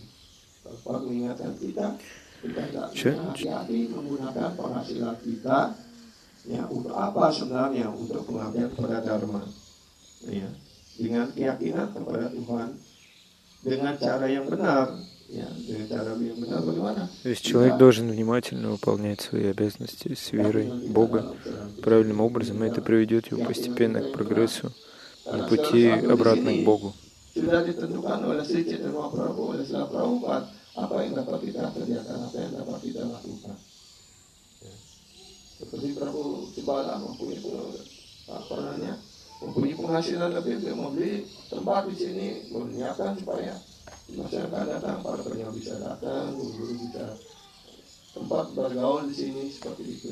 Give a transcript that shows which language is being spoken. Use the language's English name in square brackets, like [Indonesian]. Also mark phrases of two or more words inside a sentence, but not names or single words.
[Indonesian] Bapak mengingatkan kita hati-hati menggunakan penghasilan kita. Ya, untuk apa sebenarnya? Untuk pengabdian kepada dharma. Ya, dengan keyakinan kepada Tuhan dengan cara yang benar. Ya, dengan cara yang benar bagaimana? [Russian] То есть человек должен внимательно выполнять свои обязанности с верой в Бога правильным образом, и это приведет его постепенно к прогрессу на пути обратно к Богу. [Indonesian] Sudah ditentukan oleh Sri Chaitanya Mahaprabhu, oleh Srila Prabhupada, apa yang dapat kita kerjakan, apa yang dapat kita lakukan. Ya. Seperti Prabu Sibala mempunyai penghasilan lebih, dia membeli tempat di sini, menyiapkan supaya masyarakat datang, para penyawa bisa datang, guru-guru bisa tempat bergaul di sini seperti itu.